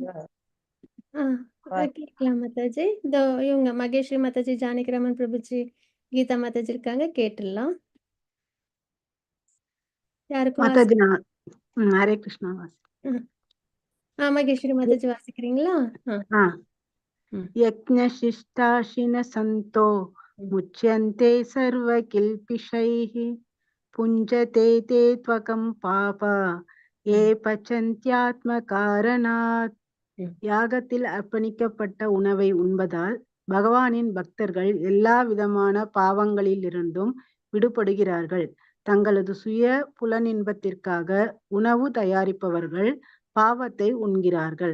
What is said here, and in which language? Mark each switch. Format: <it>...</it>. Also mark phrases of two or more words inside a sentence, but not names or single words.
<ta>கேட்கலாம் மாதாஜி. இதோ இவங்க மகேஸ்வரி மாதாஜி, ஜானகிராமன் பிரபுஜி, கீதா மாதாஜி இருக்காங்க, கேட்டுடலாம். யாருக்கும் மாதாஜி நான் ஹரே கிருஷ்ணா மகேஸ்வரி மாதாஜி வாசிக்கிறீங்களா? ஆ ம்.</ta> <sa>यज्ञशिष्टाशिन सन्तो मुच्यन्ते सर्वकिल्पिषैः पुञ्जते ते त्वकं पाप ये பச்சந்தியாத்மகாரணாத்.</sa> <ta>யாகத்தில் அர்ப்பணிக்கப்பட்ட உணவை உண்பதால் பகவானின் பக்தர்கள் எல்லா விதமான பாவங்களிலிருந்தும் விடுபடுகிறார்கள். தங்களது சுய புலனின்பத்திற்காக உணவு தயாரிப்பவர்கள் பாவத்தை உண்கிறார்கள்.</ta>